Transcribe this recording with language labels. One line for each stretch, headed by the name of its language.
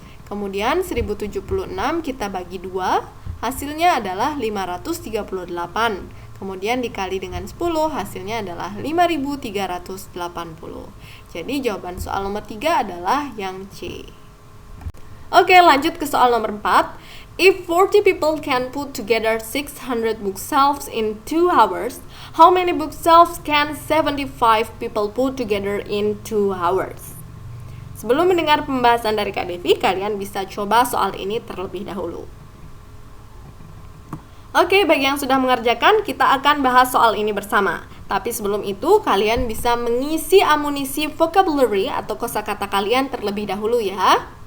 Indonesian: Kemudian 1076 kita bagi 2, hasilnya adalah 538. Kemudian dikali dengan 10, hasilnya adalah 5380. Jadi jawaban soal nomor 3 adalah yang C. Oke, lanjut ke soal nomor 4.
English: If 40 people can put together 600 bookshelves in 2 hours, how many bookshelves can 75 people put together in 2 hours?
Indonesian: Sebelum mendengar pembahasan dari Kak Devi, kalian bisa coba soal ini terlebih dahulu. Oke, bagi yang sudah mengerjakan, kita akan bahas soal ini bersama. Tapi sebelum itu, kalian bisa mengisi amunisi vocabulary atau kosakata kalian terlebih dahulu ya.